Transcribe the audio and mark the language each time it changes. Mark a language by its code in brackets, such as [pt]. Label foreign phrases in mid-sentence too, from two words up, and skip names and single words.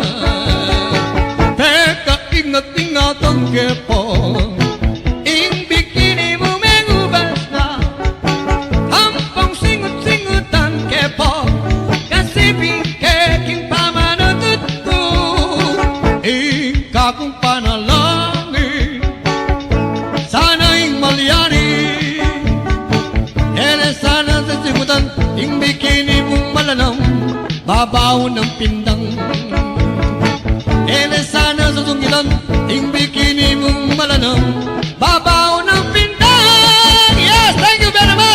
[pam] Teka, ingat-ingat ang kepo, ing bikini mo mengubas na, ampong singut-singut ang kepo, kasi bikeking pamanutut ko, ing kakong panalangin, sana'y malyari, ere sana sa simutan, ing bikini mong malanam, babaw ng pindang. Ele sana sa tungilan, ing bikini mong malanam, babaw ng pindang. [en] Yes, thank you very much.